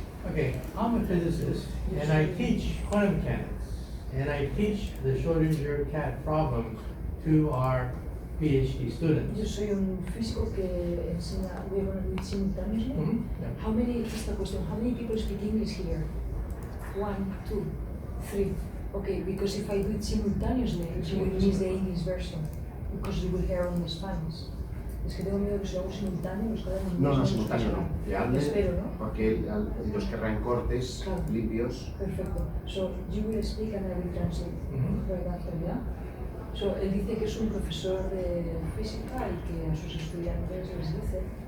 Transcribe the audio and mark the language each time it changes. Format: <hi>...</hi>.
<en>Okay, I'm a physicist and I teach quantum mechanics and I teach the Schrödinger cat problem to our PhD students.</en> <es>Yo soy un físico que enseña, voy a poner simultáneamente.</es> <en>Yeah. How many people speak English here? 1, 2, 3. Okay, because if I do it simultaneously, you will miss the English version, because you will hear only Spanish.</en> <es>Es que tengo miedo que si lo hago simultáneo, los quedan en No, simultáneo no. Que hable, espero, ¿no? porque ellos querrán cortes limpios. Perfecto.</es> <en>So, you will speak and I will translate. Right after, yeah?</en> <es>So, él dice que es un profesor de física y que a sus estudiantes les dice...</es>